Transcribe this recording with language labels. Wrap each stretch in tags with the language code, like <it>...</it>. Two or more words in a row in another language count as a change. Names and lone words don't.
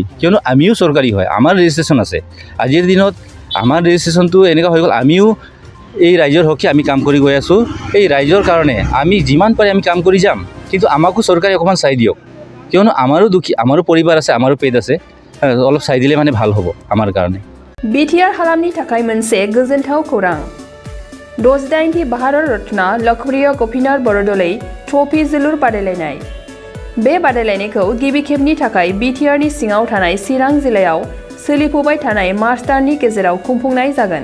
<as>কিয়নো আমিও চৰকাৰী হয়, আমাৰ ৰেজিষ্ট্ৰেশ্যন আছে। আজিৰ দিনত আমাৰ ৰেজিষ্ট্ৰেশ্যনটো এনেকুৱা হৈ গ'ল, আমিও এই ৰাইজৰ হকে আমি কাম কৰি গৈ আছোঁ। এই ৰাইজৰ কাৰণে আমি যিমান পাৰে আমি কাম কৰি যাম, কিন্তু আমাকো চৰকাৰে অকণমান চাই দিয়ক। কিয়নো আমাৰো দুখী, আমাৰো परिबार আছে, আমাৰো पेट আছে। অলপ চাই দিলে ভাল হ'ব আমাৰ কাৰণে।</as> <brx>बिटिआर हालामनि थाखाय मोनसे गोजोनथाव खौरां। 68थि भारत रत्न लोकप्रिय गपिनाथ बरदलै ट्रफी जोलुर बादायलायनाय। बे बादायलायनायखौ गिबि खेबनि थाखाय बिटिआरनि सिङाव थानाय चिरां जिल्लायाव सोलिफुबाय थानाय मार्च दाननि गेजेराव खुंफुंनाय जागोन।</brx>